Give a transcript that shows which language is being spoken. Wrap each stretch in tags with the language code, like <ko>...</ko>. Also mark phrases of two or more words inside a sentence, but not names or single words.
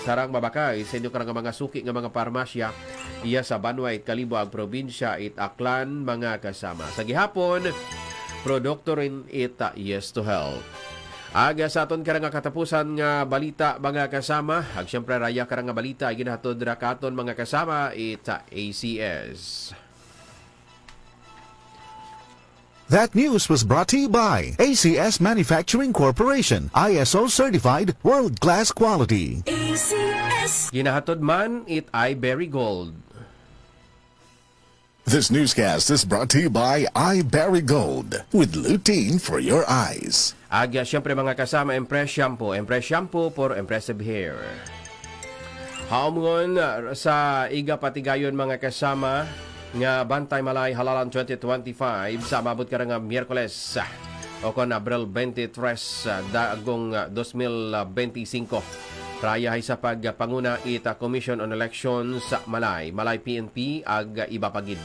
<akl>Sarang mabakay, sa inyo karang mga suki nga mga parmasya, iya sa Banway, Kalibo, ang probinsya, Itaklan, mga kasama. Sa gihapon, produkto rin ita,</akl> <en>yes to health.</en> <akl>Aga sa aton karang katapusan nga balita mga kasama. Ag siyempre raya karang balita ay ginahatod ra katon mga kasama ita ACS.</akl> <en>That news was brought to you by ACS Manufacturing Corporation, ISO certified world-class quality. ACS.</en> <akl>Ginahatod man it ay Berry Gold.</akl> <en>This newscast is brought to you by iBerry Gold with lutein for your eyes.</en> <akl>Aga siyempre mga kasama,</akl> <en>Empress Shampoo for impressive hair.</en> <akl>Haumngon sa iga patigayon mga kasama nga Bantay Malay Halalan 2025 sa mabot karang Miyerkules o kon Abril 23 dagong 2025. Raya ay sa pagpanguna ita Commission on Elections sa Malay PNP ag iba pagid.</akl>